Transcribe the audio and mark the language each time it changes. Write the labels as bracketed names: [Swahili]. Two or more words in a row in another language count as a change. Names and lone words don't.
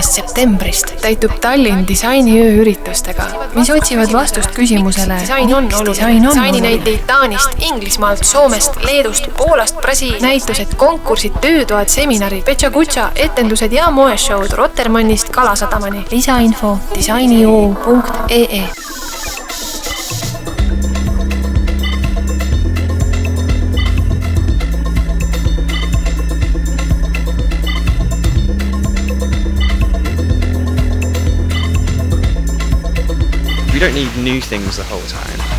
[Estonian] septembrist täitub Tallinn disainiöö üritustega, mis otsivad vastust küsimusele, miks disain on disaininäiteid Taanist, Inglismaalt, Soomest, Leedust, Poolast, Brasiiliast. Näitused, konkursid, töötoad, seminarid, Petša-Kutša, etendused ja moeshowd Rotermannist Kalasadamani. Lisainfo disainiu.ee. [English] We don't need new things the whole time.